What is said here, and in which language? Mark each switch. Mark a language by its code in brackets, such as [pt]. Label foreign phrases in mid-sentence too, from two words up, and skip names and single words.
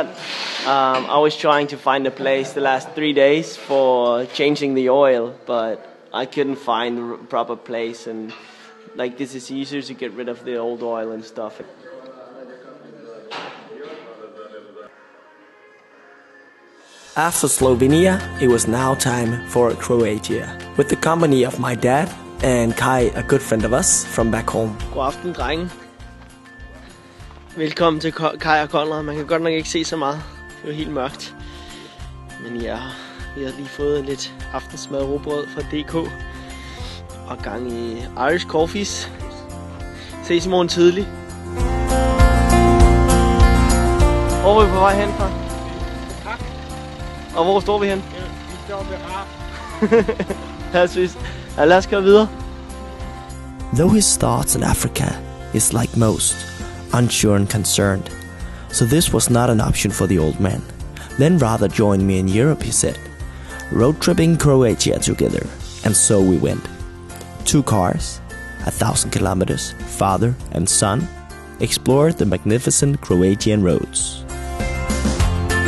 [en] I was trying to find a place the last 3 days for changing the oil, but I couldn't find the proper place, and like this is easier to get rid of the old oil and stuff. After Slovenia, it was now time for Croatia, with the company of my dad and Kai, a good friend of us from back home. [da] God aften, drenge. Velkommen til Kai og Conrad. Man kan godt nok ikke se så meget. Det er helt mørkt. Men ja, vi har lige fået lidt aftensmad og rugbrød fra DK. Og gang i Irish Coffees. Ses i morgen tidlig. Hvor er vi på vej hen fra? Tak. Og hvor står vi hen? Vi står ved Rap. Ja, lad os køre videre. [en] Though his thoughts in Africa is like most, unsure and concerned, so this was not an option for the old man. Then rather join me in Europe, he said. Road tripping Croatia together, and so we went. 2 cars, 1,000 kilometers, father and son, explored the magnificent Croatian roads.